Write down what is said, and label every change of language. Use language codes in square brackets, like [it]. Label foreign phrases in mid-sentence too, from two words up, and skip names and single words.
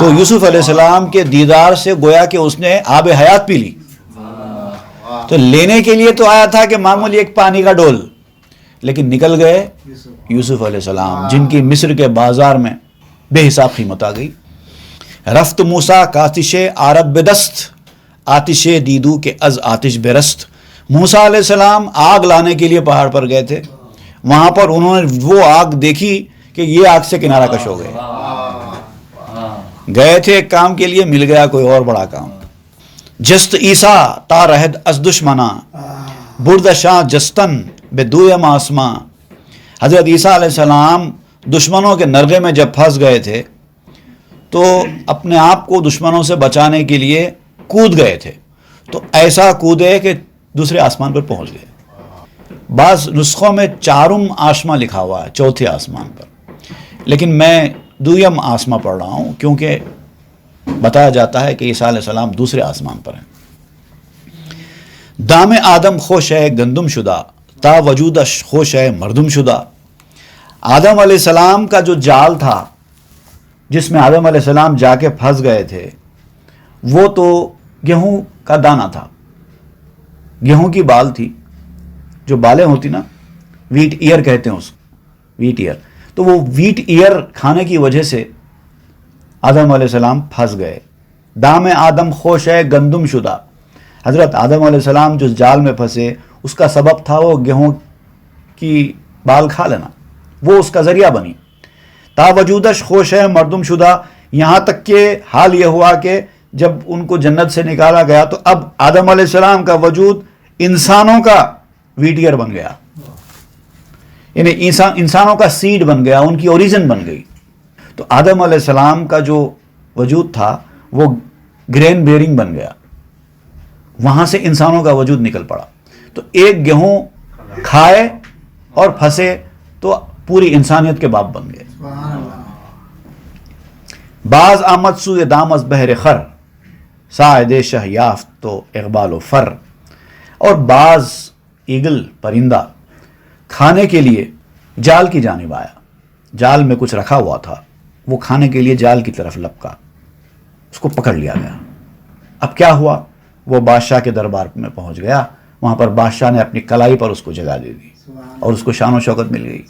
[ur] تو یوسف علیہ السلام کے دیدار سے گویا کہ اس نے آب حیات پی لی. تو لینے کے لیے تو آیا تھا کہ معمولی ایک پانی کا ڈول، لیکن نکل گئے یوسف علیہ السلام، جن کی مصر کے بازار میں بے حساب قیمت آ گئی. [fa] رفت موسیٰ کاتش عرب بدست، آتش دیدو کے از آتش برست. [ur] موسیٰ علیہ السلام آگ لانے کے لیے پہاڑ پر گئے تھے، وہاں پر انہوں نے وہ آگ دیکھی کہ یہ آگ سے کنارہ کش ہو گئے. گئے تھے ایک کام کے لیے، مل گیا کوئی اور بڑا کام. [fa] جست عیسیٰ تا رہد از دشمنا، برد شاہ جستن بے دویم آسماں. [ur] حضرت عیسیٰ علیہ السلام دشمنوں کے نرغے میں جب پھنس گئے تھے تو اپنے آپ کو دشمنوں سے بچانے کے لیے کود گئے تھے. تو ایسا کودے کہ دوسرے آسمان پر پہنچ گئے. بعض نسخوں میں [fa] چارم آسماں [ur] لکھا ہوا ہے، چوتھے آسمان پر، لیکن میں [fa] دویم آسماں [ur] پڑھ رہا ہوں کیونکہ بتایا جاتا ہے کہ عیسیٰ علیہ السلام دوسرے آسمان پر ہیں. [fa] دام آدم خوش ہے گندم شدہ، تا وجودش خوش ہے مردم شدہ. [ur] آدم علیہ السلام کا جو جال تھا جس میں آدم علیہ السلام جا کے پھنس گئے تھے، وہ تو گیہوں کا دانہ تھا، گیہوں کی بال تھی، جو بالیں ہوتی نا، [en] wheat ear [ur] کہتے ہیں اس کو، [en] wheat ear. [ur] تو وہ [en] wheat ear [ur] کھانے کی وجہ سے آدم علیہ السلام پھنس گئے. [fa] دام آدم خوش ہے گندم شدہ. [ur] حضرت آدم علیہ السلام جو جال میں پھنسے اس کا سبب تھا وہ گیہوں کی بال کھا لینا، وہ اس کا ذریعہ بنی. [fa] تا وجودش خوش ہے مردم شدہ. [ur] یہاں تک کہ حال یہ ہوا کہ جب ان کو جنت سے نکالا گیا تو اب آدم علیہ السلام کا وجود انسانوں کا ویٹیئر بن گیا، یعنی انسانوں کا سیڈ بن گیا، ان کی اوریجن بن گئی. تو آدم علیہ السلام کا جو وجود تھا وہ [en] grain bearing [ur] بن گیا، وہاں سے انسانوں کا وجود نکل پڑا. تو ایک گیہوں کھائے اور پھنسے تو پوری انسانیت کے باپ بن گئے. [fa] باز آمد سوئے دام از بہر خر، ساعد شہ یافت تو اقبال و فر. [ur] اور باز ایگل پرندہ کھانے کے لیے جال کی جانب آیا. جال میں کچھ رکھا ہوا تھا، وہ کھانے کے لیے جال کی طرف لپکا، اس کو پکڑ لیا گیا. اب کیا ہوا؟ وہ بادشاہ کے دربار میں پہنچ گیا. وہاں پر بادشاہ نے اپنی کلائی پر اس کو جگہ دے دی اور اس کو شان و شوکت مل گئی.